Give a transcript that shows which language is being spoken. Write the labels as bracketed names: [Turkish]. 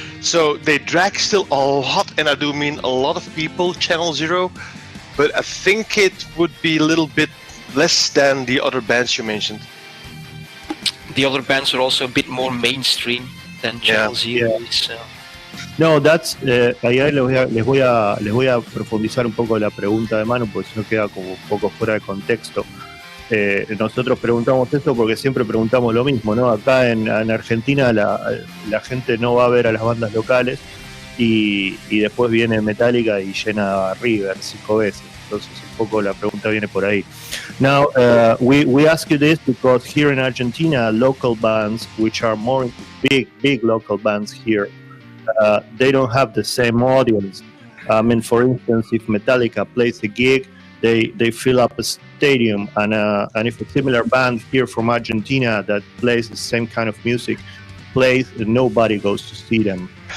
[English] So they drag still a lot, and I do mean a lot of people, Channel Zero, but I think it would be a little bit less than the other bands you mentioned. The other bands are also a bit more mainstream than Channel Zero. Yeah. So. No, that's [Spanish] ahí les voy a profundizar un poco la pregunta de Manu, porque si no queda como un poco fuera de contexto. nosotros preguntamos esto porque siempre preguntamos lo mismo, ¿no? Acá en Argentina la gente no va a ver a las bandas locales y después viene Metallica y llena River 5 veces. Entonces un poco la pregunta viene por ahí. [English] Now, we ask you this because here in Argentina, local bands, which are more big local bands here, they don't have the same audience. I mean, for instance, if Metallica plays a gig, they fill up a stadium, and if a similar band here from Argentina that plays the same kind of music plays, nobody goes to see them.